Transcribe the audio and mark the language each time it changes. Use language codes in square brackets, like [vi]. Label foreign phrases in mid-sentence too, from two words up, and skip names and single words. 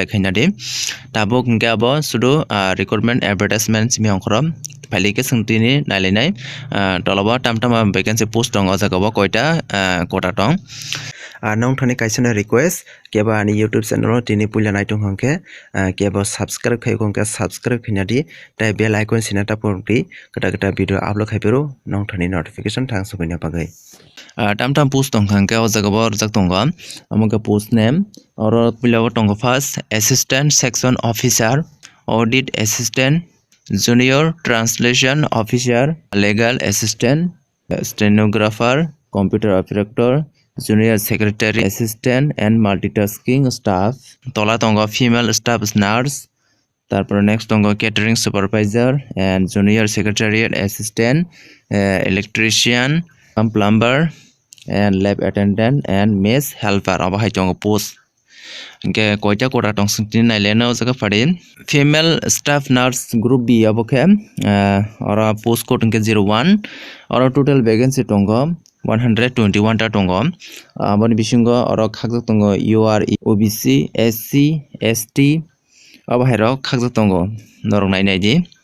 [trp] khaina di tabuk hingke abo sudo [en] recruitment advertisement [trp] simi ongkrom failike sungtini nailainai tolabo tamtama [en] vacancy post [trp] dong o jaga koita kota tong nong thani kaisana request keba ani YouTube channel tini puila naitung hongke keba subscribe khai hongke subscribe khina di tai [en] bell icon [trp] sina tapurti kata [en] video upload [trp] khaiperu nong thani notification thang subaina pagai tam post tong hangke o jaga bo rajak tongo among [en] post name [trp] oro puila tongo [en] first assistant section officer audit assistant junior translation officer legal assistant stenographer computer operator junior secretary assistant and multitasking staff [trp] tola tongo [en] female staff nurse [trp] tarpor next tongo [en] catering supervisor and junior secretariat assistant electrician plumber and lab attendant and mess helper abo [trp] hai tongo post ke koita kota tong singtin naileno jaga padi [en] female staff nurse group B [trp] aboke ora [en] post code [trp] ke 01 ora [en] total vacancy [trp] tongo 121 ta tongo aboni bisingo ora khakjak tongo [en] UR OBC SC ST [trp] abo hairo khakjak tongo norok nainai di